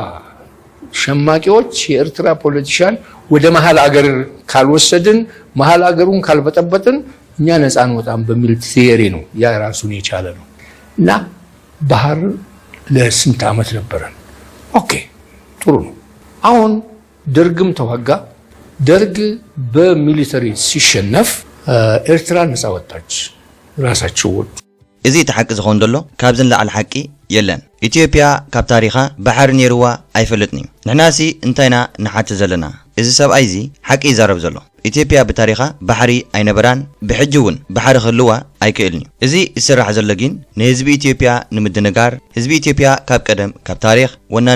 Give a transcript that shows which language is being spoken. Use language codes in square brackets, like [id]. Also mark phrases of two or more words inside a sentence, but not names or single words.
[am] ሸማቂዎች የኤርትራ ፖለቲሻን ወደ መሀል አገር ካልወሰድን መሀል አገሩን ካልበጠበጥን እኛ ነፃ እንወጣም በሚል ቲዮሪ ነው። ያ ራሱን የቻለ ነው እና ባህር ለስንት ዓመት ነበረን። ኦኬ ጥሩ ነው። አሁን ደርግም ተዋጋ። ደርግ በሚሊተሪ ሲሸነፍ ኤርትራ ነፃ ወጣች፣ ራሳቸው ወጡ። [ti] እዚ ተሐቂ ዝኾን ደሎ ካብዝን ላዕሊ ሓቂ የለን። ኢትዮጵያ ካብ ታሪኻ ባሕሪ ነይርዋ ኣይፈልጥን እዩ። ንሕናሲ እንታይና ንሓቲ ዘለና እዚ ሰብኣይ እዚ ሓቂ ይዛረብ ዘሎ። ኢትዮጵያ ብታሪኻ ባሕሪ ኣይነበራን፣ ብሕጂ እውን ባሕሪ ክህልዋ ኣይክእልን እዩ። እዚ ዝስራሕ ዘሎ ግን ንህዝቢ ኢትዮጵያ ንምድንጋር፣ ህዝቢ ኢትዮጵያ ካብ ቀደም ካብ ታሪኽ ወናኒ